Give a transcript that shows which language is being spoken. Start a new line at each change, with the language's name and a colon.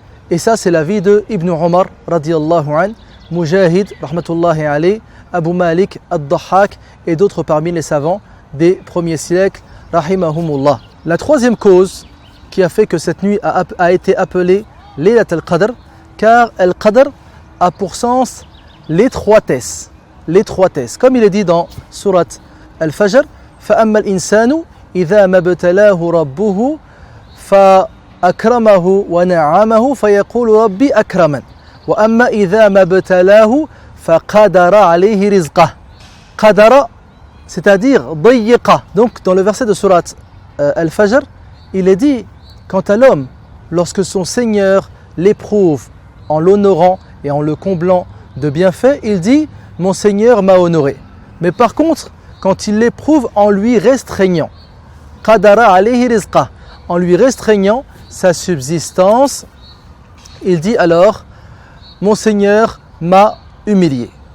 French: Et ça, c'est l'avis de Ibn Umar, radiyallahu an, Mujahid, rahmatullahi alayh, Abu Malik, Ad-Dahhak et d'autres parmi les savants des premiers siècles, rahimahumullah. La troisième cause qui a fait que cette nuit a été appelée Laylat al-Qadr, car Al-Qadr a pour sens l'étroitesse. L'étroitesse. Comme il est dit dans Surat Al-Fajr,
Arabic: فَأَمَّا الْإِنسَانُ إِذَا مَبْتَلَاهُ رَبُّهُ أكرمه ونعمه فيقول ربي أكرمن وأما إذا ما ابتلاه فقدر عليه رزقه.
French: قدر, c'est-à-dire ضيق. Donc dans le verset de Surat Al-Fajr, il est dit quant à l'homme, lorsque son Seigneur l'éprouve en l'honorant et en le comblant de bienfaits, il dit mon Seigneur m'a honoré. Mais par contre, quand il l'éprouve en lui restreignant,
Arabic: qadara alayhi rizqah,
French: en lui restreignant sa subsistance, il dit alors mon Seigneur m'a humilié.